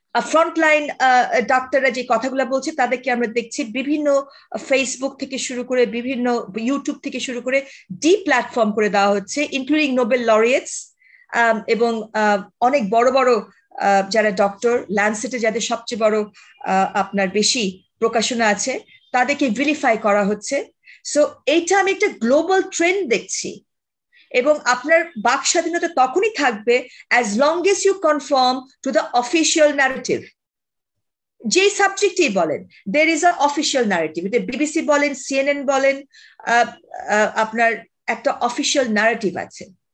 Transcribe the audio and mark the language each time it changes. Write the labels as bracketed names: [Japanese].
[Bangla] Frontline ডাক্তাররা যে কথাগুলো বলছে তাদেরকে আমরা দেখছি বিভিন্ন ফেসবুক থেকে শুরু করে বিভিন্ন ইউটিউব থেকে শুরু করে প্ল্যাটফর্ম করে দেওয়া হচ্ছে, ইনক্লুডিং নোবেল লরিয়েটস এবং অনেক বড় বড় যারা ডক্টর, ল্যান্সেটে যাদের সবচেয়ে বড় আপনার বেশি প্রকাশনা আছে, তাদেরকে ভিলিফাই করা হচ্ছে। সো এইটা আমি একটা গ্লোবাল ট্রেন্ড দেখছি, এবং আপনার বাক স্বাধীনতা তখনই থাকবে [English] as long as you conform to the official narrative. [Bangla] যে সাবজেক্টই বলেন, [English] there is a official narrative. [Bangla] এটা বিবিসি বলেন, সিএনএন বলেন, আপনার একটা অফিসিয়াল ন্যারেটিভ আছে।